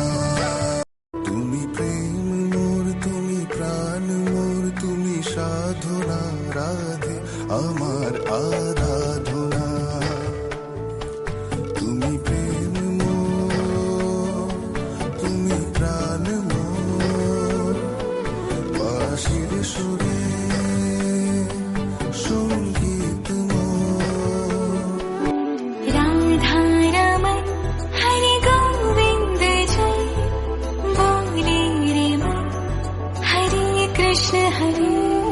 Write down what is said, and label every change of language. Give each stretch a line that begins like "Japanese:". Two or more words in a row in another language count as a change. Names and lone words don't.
Bangla: তুমি প্রেম মোর, তুমি প্রাণ মোর, তুমি সাধনা রাধে আমার আরাধনা। তুমি প্রেম মোর, তুমি প্রাণ মোর, বাঁশির সুরে সঙ্গীত মোর।
Hindi: राधा रमन हरि गोविंद जय, बोले रे मन हरे कृष्ण हरे